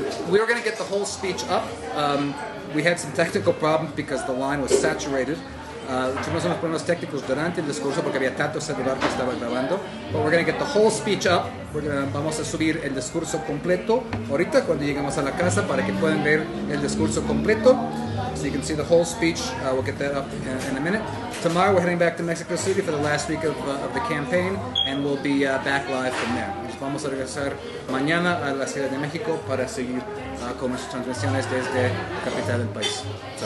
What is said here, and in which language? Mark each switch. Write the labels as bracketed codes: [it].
[en] We were going to get the whole speech up. We had some technical problems because the line was saturated. [es] Tuvimos unos problemas técnicos durante el discurso porque había tanto celular que estaba grabando. [en] But we're going to get the whole speech up. [es] Vamos a subir el discurso completo ahorita cuando lleguemos a la casa para que puedan ver el discurso completo. [en] So you can see the whole speech. We'll get that up in a minute. Tomorrow we're heading back to Mexico City for the last week of the campaign, and we'll be back live from there. [es] Nos vamos a regresar mañana a la Ciudad de México para seguir con nuestras transmisiones desde la capital del país. [en] So,